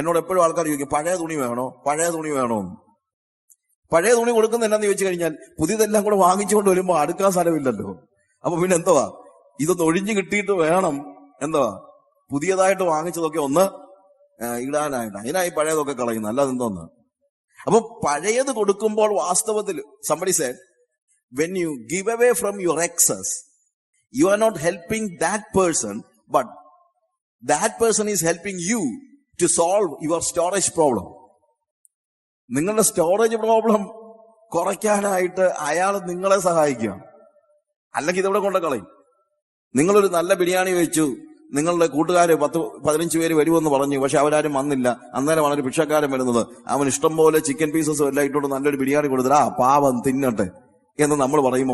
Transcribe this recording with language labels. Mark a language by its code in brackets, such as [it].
[ml] എന്നോട് എപ്പോഴും ആൾക്കാർ ചോദിക്കും, പഴയ തുണി വേണോ, പഴയ തുണി വേണോ എന്ന്. പഴയ തുണി കൊടുക്കുന്ന എന്നാന്ന് ചോദിച്ചു കഴിഞ്ഞാൽ പുതിയതെല്ലാം കൂടെ വാങ്ങിച്ചുകൊണ്ട് വരുമ്പോൾ അടുക്കാൻ സ്ഥലമില്ലല്ലോ. അപ്പൊ പിന്നെ എന്തുവാ, ഇതൊന്ന് ഒഴിഞ്ഞു കിട്ടിയിട്ട് വേണം എന്തുവാ പുതിയതായിട്ട് വാങ്ങിച്ചതൊക്കെ ഒന്ന് ഇടാനായിട്ട്. അതിനായി പഴയതൊക്കെ കളയുന്നു, അല്ലാതെ എന്തോന്ന്. അപ്പൊ പഴയത് കൊടുക്കുമ്പോൾ വാസ്തവത്തിൽ [en] somebody said, when you give away from your excess, you are not helping that person, but that person is helping you to solve your storage problem. [ml] നിങ്ങളുടെ സ്റ്റോറേജ് പ്രോബ്ലം കുറയ്ക്കാനായിട്ട് അയാൾ നിങ്ങളെ സഹായിക്കുക. അല്ലെങ്കിൽ ഇതെവിടെ കൊണ്ട് കളയും. നിങ്ങളൊരു നല്ല ബിരിയാണി വെച്ചു, നിങ്ങളുടെ കൂട്ടുകാര് 10-15 പേര് വരുമെന്ന് പറഞ്ഞു, പക്ഷെ അവരാരും വന്നില്ല. അന്നേരമാണ് ഒരു ഭിക്ഷക്കാരൻ വരുന്നത്. അവൻ ഇഷ്ടം പോലെ ചിക്കൻ പീസസും എല്ലാം ഇട്ടുകൊണ്ട് നല്ലൊരു ബിരിയാണി കൊടുത്തിട്ട് ആ പാവം തിന്നട്ടെ എന്ന് നമ്മൾ പറയും.